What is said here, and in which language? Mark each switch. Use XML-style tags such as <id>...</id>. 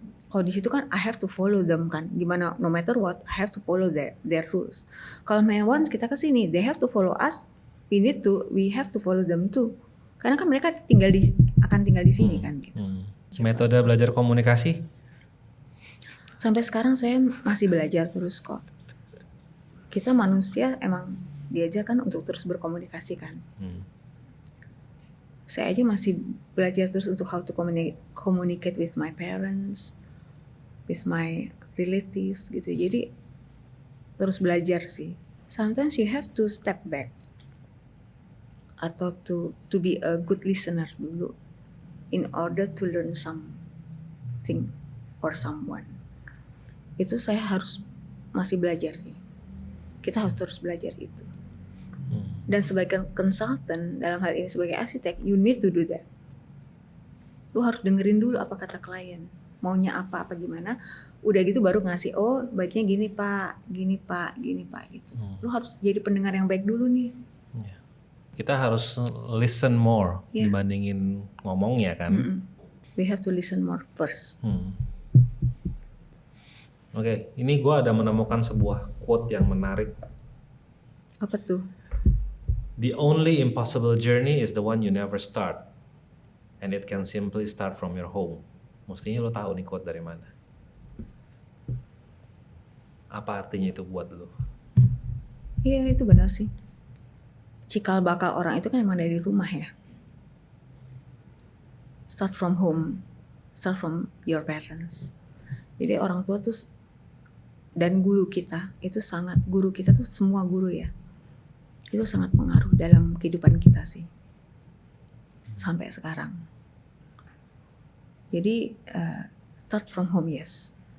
<id>Kalau di situ kan</id> <en>I have to follow them kan, gimana, no matter what I have to follow their rules. Kalau once</en> <id>kita kesini,</id> <en>they have to follow us, we have to follow them too.</en> <id>Karena kan mereka akan tinggal di sini kan gitu. Metode belajar komunikasi? Sampai sekarang saya masih belajar terus kok. Kita manusia emang diajarkan untuk terus berkomunikasi kan. Saya aja masih belajar terus untuk</id> <en>how to communicate with my parents, with my relatives</en> <id>gitu. Jadi terus belajar sih.</id> <en>Sometimes you have to step back atau to be a good listener dulu in order to learn something or someone.</en> <id>Itu saya harus masih belajar sih. Kita harus terus belajar itu. Dan sebagai consultant, dalam hal ini sebagai arsitek,</id> <en>you need to do that.</en> <id>Lu harus dengerin dulu apa kata klien, maunya apa gimana. Udah gitu baru ngasih, oh baiknya gini pak, gini pak gitu. Lu harus jadi pendengar yang baik dulu nih. Kita harus</id> <en>listen more</en> <id>dibandingin ngomongnya kan.</id> <en>We have to listen more first.</en> <id>Oke, ini gue ada menemukan sebuah quote yang menarik. Apa tuh?</id> <en>The only impossible journey is the one you never start, and it can simply start from your home.</en> <id>Mestinya lo tahu nih quote dari mana. Apa artinya itu buat lo? Iya itu benar sih. Cikal bakal orang itu kan emang dari rumah ya.</id> <en>Start from home, start from your parents.</en> <id>Jadi orang tua tuh dan guru kita itu sangat, guru kita tuh semua guru ya. Itu sangat pengaruh dalam kehidupan kita sih sampai sekarang.</id> <en>Jadi start from home, yes.</en>